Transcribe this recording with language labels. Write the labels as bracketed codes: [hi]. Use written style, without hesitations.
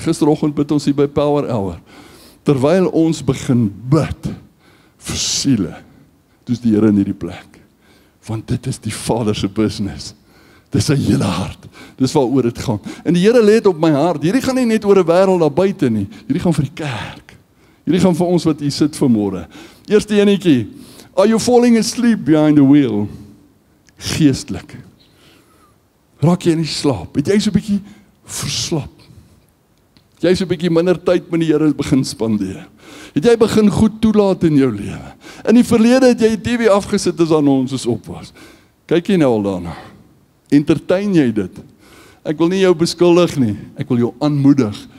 [af] Gisteroggend bid ons hier by Power Hour. Terwyl ons begin bid vir siele, dis die Here in hierdie plek. Want dit is die Vader se business. Dis sy hele hart. Dis waaroor dit gaan. En die Here lê dit op my hart. Hierdie gaan nie net oor 'n wêreld daar buite nie. Hierdie gaan vir die kerk. Hierdie gaan vir ons wat hier sit vanmôre. Eerste enetjie. [en] Are you falling asleep behind the wheel? [af] Geestelik. Raak jy in die slaap? Het jy so 'n bietjie verslap? Het jy so 'n bietjie minder tyd met die Here begin spandeer? Het jy begin goed toelaat in jou lewe? In die verlede het jy die TV afgesit as aan ons op was. Kyk jy nou al daarna? Entertain jy dit? Ek wil nie jou beskuldig nie. Ek wil jou aanmoedig.